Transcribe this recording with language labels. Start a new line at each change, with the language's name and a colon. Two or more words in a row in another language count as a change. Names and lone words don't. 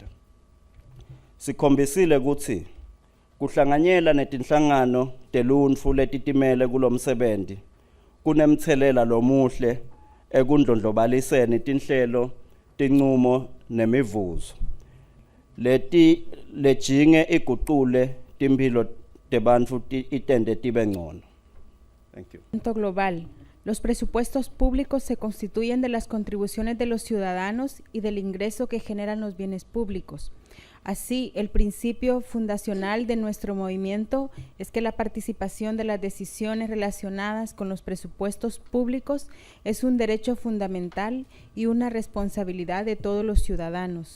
Swati: Sikhombisile kutsi kuhlanganyela netinhlangano teluntfu letitimele kulomsebenti kunemthelela lomuhle ekundlondlobaliseni tinhlelo, tinqumo nemivuzo leti lejinge iguqule timphilo tebantfu itente tibe ngcono.
English: Thank you. Global.
Spanish: Los presupuestos públicos se constituyen de las contribuciones de los ciudadanos y del ingreso que generan los bienes públicos. Así, el principio fundacional de nuestro movimiento es que la participación de las decisiones relacionadas con los presupuestos públicos es un derecho fundamental y una responsabilidad de todos los ciudadanos.